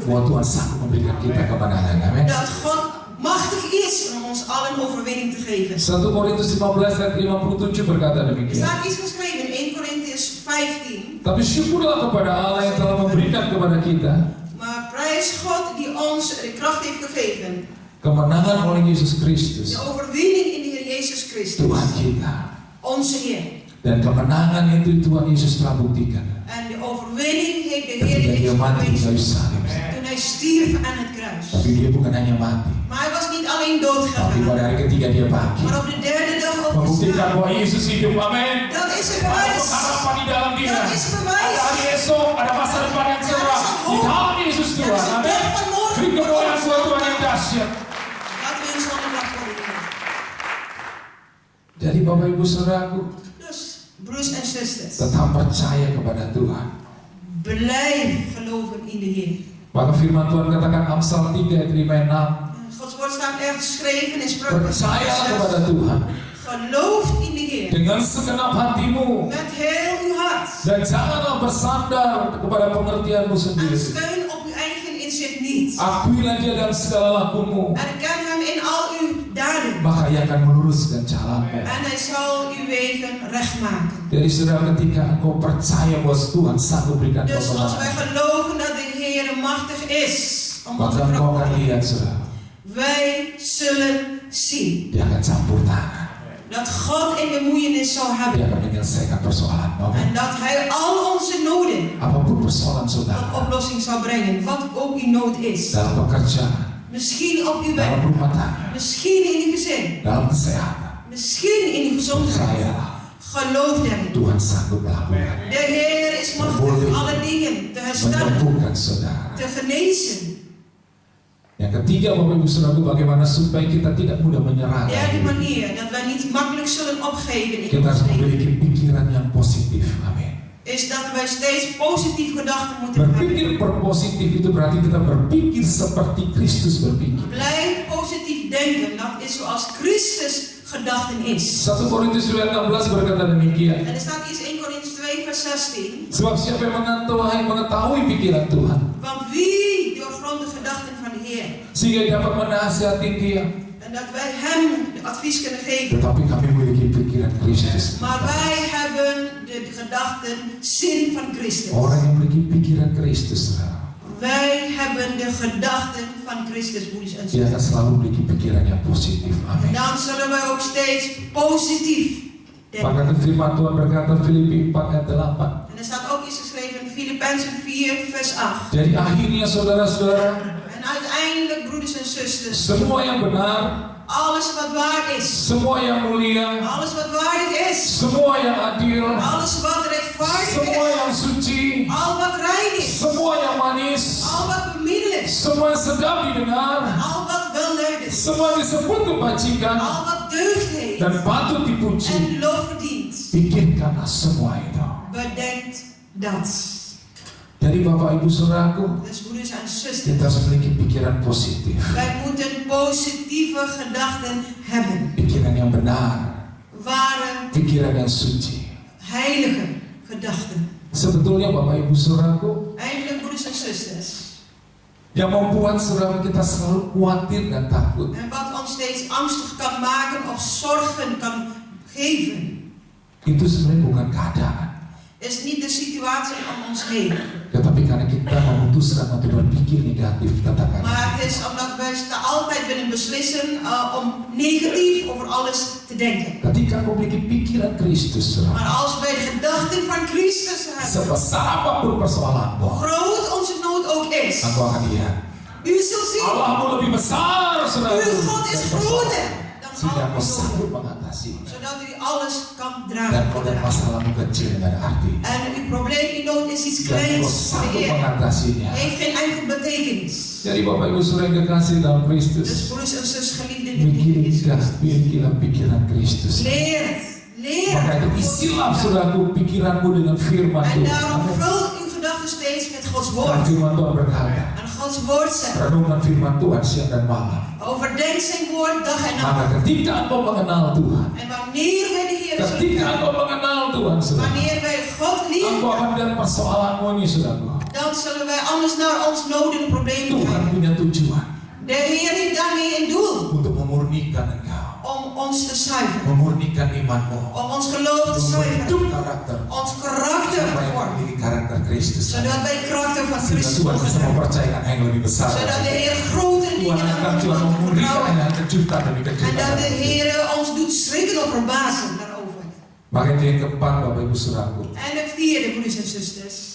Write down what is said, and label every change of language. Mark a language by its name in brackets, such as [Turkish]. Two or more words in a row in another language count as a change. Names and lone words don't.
[Indonesian] bahwa Tuhan sanggup memberikan kita kemenangan. Amin. [Dutch] Dat God machtig is om ons allen overwinning te geven. [Indonesian] 1 Korintus 15 ayat 57 berkata [Dutch] Er [Indonesian] demikian. [Dutch] staat iets geschreven in 1 Korintiërs 15. [Indonesian] Tapi syukurlah kepada Allah yang telah memberikan kepada kita [Dutch] Maar prijs God die ons de kracht heeft gegeven. [Indonesian] kemenangan oleh Yesus Kristus, [Dutch] De overwinning in de Heer Jezus Christus. [Indonesian] Tuhan kita. [Dutch] Onze Heer. [Indonesian] Dan kemenangan itu Tuhan Yesus telah buktikan [Dutch] En de overwinning heeft de Heer [Indonesian] ketika Dia [Dutch] Jezus [Indonesian] mati di kayu [Dutch] bewezen. [Indonesian] salib. [Dutch] Toen hij stierf aan het kruis. [Indonesian] Tapi Dia bukan hanya mati, [Dutch] Maar hij was niet alleen dood [Indonesian] tapi pada [Dutch] gegaan. [Indonesian] hari ketiga Dia bangkit, [Dutch] Maar op de derde dag [Indonesian] membuktikan [Dutch] opgestaan. [Indonesian] bahwa Yesus hidup. Amin. [Dutch] Dat is een [Indonesian] Ada [Dutch] bewijs. [Indonesian] pengharapan di dalam Dia. [Dutch] Dat is bewijs. [Indonesian] Ada hari esok, ada masa depan yang cerah di dalam Yesus [Dutch] Dat [Indonesian] Tuhan. [Dutch] is een [Indonesian] Amin. [Dutch] dag van morgen. [Indonesian] Beri kemuliaan buat Tuhan yang dahsyat. [Dutch] Laten we eens allemaal voor de Heer. [Indonesian] Jadi Bapak Ibu Saudaraku, [Dutch] Dus, broers en zusters, [Indonesian] tetap percaya kepada Tuhan. [Dutch] blijf geloven in de Heer. [Indonesian] Maka firman Tuhan katakan Amsal 3 ayat 5 en 6. [Dutch] Gods woord staat ergens geschreven in Spreuken [Indonesian] Percayalah [Dutch] 6. [Indonesian] kepada Tuhan [Dutch] Geloof in de Heer. [Indonesian] dengan segenap hatimu [Dutch] Met heel uw hart. [Indonesian] dan janganlah bersandar kepada pengertianmu [Dutch] En [Indonesian] sendiri. [Dutch] steun op uw eigen inzicht niet. [Indonesian] Akuilah Dia dalam segala lakumu, [Dutch] Erken hem in al uw daden. [Indonesian] maka Ia akan meluruskan jalanmu. [Dutch] En hij zal uw wegen recht maken. [Indonesian] Jadi saudara, ketika engkau percaya bahwa Tuhan sanggup berikan [Dutch] Dus als wij [Indonesian] kemenangan, [Dutch] geloven dat de Heer machtig is om ons [Indonesian] maka [Dutch] te [Indonesian] engkau akan [Dutch] verkondigen, [Indonesian] lihat saudara, [Dutch] wij zullen zien [Indonesian] Dia akan campur tangan. [Dutch] dat God in bemoeienis zal [Indonesian] Dia [Dutch] hebben. [Indonesian] akan menyelesaikan persoalan. [Dutch] En dat hij al onze noden [Indonesian] Apapun persoalan [Dutch] tot [Indonesian] saudara, [Dutch] oplossing zal brengen. Wat ook uw nood is. [Indonesian] dalam pekerjaan, [Dutch] Misschien op uw [Indonesian] dalam [Dutch] werk. [Indonesian] rumah tangga, [Dutch] Misschien in uw gezin. [Indonesian] dalam kesehatan, [Dutch] Misschien in uw gezondheid. [Indonesian] percayalah [Dutch] Geloof daarin. [Indonesian] Tuhan sanggup melakukan, [Dutch] De Heer is machtig alle dingen te herstellen. [Indonesian] menyembuhkan saudara. [Dutch] Te genezen. [Indonesian] Yang ketiga, Bapak Ibu Saudaraku, bagaimana supaya kita tidak mudah menyerah. [Dutch] Derde manier, dat wij niet makkelijk zullen opgeven in [Indonesian] Kita [Dutch] ons [Indonesian] harus [Dutch] leven, [Indonesian] memiliki pikiran yang positif. Amin. [Dutch] is dat wij steeds positief gedachten moeten hebben. [Indonesian] Berpikir berpositif itu berarti kita berpikir seperti Kristus berpikir. [Dutch] Blijf positief denken, dat is zoals Christus gedachten is. [Indonesian] 1 Korintus 2:16 berkata demikian. [Dutch] En er staat iets in Korintiërs 2 vers 16. [Indonesian] Sebab siapa yang mengetahui pikiran Tuhan, [Dutch] Want wie doorgrondt de gedachten van de Heer? [Indonesian] sehingga dapat menasihati Dia. [Dutch] En dat wij hem de advies kunnen geven. [Indonesian] Tetapi kami memiliki pikiran Kristus. [Dutch] Maar wij hebben de gedachten, zin van Christus. [Indonesian] Orang yang memiliki pikiran Kristus, saudara, [Dutch] Wij hebben de gedachten van Christus, broeders en [Indonesian] dia akan [Dutch] zusters. [Indonesian] selalu memiliki pikiran yang positif. Amin. [Dutch] Dan zullen wij ook steeds positief denken. [Indonesian] Maka firman Tuhan berkata Filipi 4 ayat 8. [Dutch] En er staat ook iets geschreven in Filippenzen 4 vers 8. [Indonesian] Jadi akhirnya saudara-saudara, [Dutch] En uiteindelijk, broeders en zusters, [Indonesian] semua yang benar, [Dutch] alles wat waar is, [Indonesian] semua yang mulia, [Dutch] alles wat waardig is, [Indonesian] semua yang adil, [Dutch] alles wat rechtvaardig [Indonesian] semua [Dutch] is, [Indonesian] yang suci, [Dutch] al wat rein is, [Indonesian] semua yang manis, [Dutch] al wat bemiddelijk is, [Indonesian] semua yang sedap didengar, [Dutch] al wat welluidend is, [Indonesian] semua disebut kebajikan [Dutch] al wat deugd heeft [Indonesian] dan patut dipuji. [Dutch] en lof verdient. [Indonesian] Pikirkanlah semua itu. [Dutch] Bedenkt dat. [Indonesian] Jadi Bapak Ibu Saudaraku, [Dutch] Dus broeders en [Indonesian] kita [Dutch] zusters, [Indonesian] harus memiliki pikiran positif, [Dutch] wij moeten positieve gedachten hebben. [Indonesian] pikiran yang benar, [Dutch] Ware, [Indonesian] pikiran yang suci. [Dutch] heilige gedachten. [Indonesian] Sebetulnya Bapak Ibu Saudaraku, [Dutch] Eigenlijk, broeders en zusters. [Indonesian] yang membuat saudara kita selalu khawatir dan takut [Dutch] En wat ons steeds angstig kan maken of zorgen kan geven, [Indonesian] itu sebenarnya bukan keadaan, [Dutch] is niet de situatie om ons heen. [Indonesian] tetapi karena kita memutuskan untuk berpikir negatif tentang [Dutch] Maar [Indonesian] keadaan. [Dutch] het is omdat wij altijd willen beslissen om negatief over alles te denken. [Indonesian] Ketika kau memiliki pikiran Kristus, saudara, [Dutch] Maar als wij de gedachten van Christus hebben, [Indonesian] sebesar apapun persoalanmu, [Dutch] groot onze nood ook is, [Indonesian] engkau akan lihat [Dutch] u zult zien, [Indonesian] Allahmu lebih besar, saudara, [Dutch] uw God is groter [Indonesian] sehingga [Dutch] dan [Indonesian] kau [Dutch] alle [Indonesian] sanggup [Dutch] noden, [Indonesian] mengatasi, [Dutch] zodat u alles kan [Indonesian] dan [Dutch] dragen. [Indonesian] kau dan masalahmu kecil dan arti, [Dutch] En uw probleem, uw nood is iets [Indonesian] dan kau [Dutch] kleins voor de [Indonesian] sanggup [Dutch] Heer. [Indonesian] mengatasinya. [Dutch] Heeft geen enkel betekenis. [Indonesian] Jadi Bapak Ibu Saudara yang kekasih dalam [Dutch] Dus [Indonesian] Kristus, [Dutch] broeders en zus, geliefden in Christus. [Indonesian] milikilah pikiran Kristus. [Dutch] Leert, [Indonesian] Maka itu [Dutch] leert. [Indonesian] isilah saudaraku pikiranmu dengan firman [Dutch] En [Indonesian] Tuhan. [Dutch] daarom [Indonesian] Amin. [Dutch] vul uw gedachten steeds met Gods [Indonesian] Dan [Dutch] woord. [Indonesian] firman Tuhan berkata, [Dutch] En Gods woord zegt, [Indonesian] renungan firman Tuhan siang dan malam. [Dutch] overdenk zijn woord dag en [Indonesian] Maka [Dutch] nacht. [Indonesian] ketika engkau mengenal Tuhan, [Dutch] En wanneer wij de Heer zullen [Indonesian] ketika [Dutch] kennen, [Indonesian] engkau mengenal Tuhan, saudara, [Dutch] wanneer wij God [Indonesian] engkau [Dutch] liefhebben, [Indonesian] akan melihat persoalanmu ini, saudaraku. [Dutch] dan zullen wij anders naar ons noden en problemen [Indonesian] Tuhan [Dutch] kijken. [Indonesian] punya tujuan [Dutch] De Heer heeft daarmee een doel [Indonesian] untuk memurnikan engkau, [Dutch] om ons te zuiveren, [Indonesian] memurnikan imanmu, [Dutch] om ons geloof te [Indonesian] membentuk [Dutch] zuiveren, [Indonesian] karakter, [Dutch] ons karakter te [Indonesian] supaya [Dutch] vormen, [Indonesian] memiliki karakter Kristus. [Dutch] zodat wij karakter van [Indonesian] Sehingga [Dutch] Christus [Indonesian] Tuhan [Dutch] mogen [Indonesian] bisa [Dutch] hebben. [Indonesian] mempercayakan yang lebih besar. [Dutch] Zodat de Heer grotere [Indonesian] Tuhan [Dutch] dingen [Indonesian] akan [Dutch] aan ons [Indonesian] Tuhan [Dutch] mag [Indonesian] memurnikan [Dutch] vertrouwen. [Indonesian] yang kejutan demi [Dutch] En [Indonesian] kejutan. [Dutch] dat de Heer ons doet schrikken of verbazen daarover. [Indonesian] Maka itu yang keempat, Bapak Ibu Saudaraku, [Dutch] En het vierde, broeders en zusters.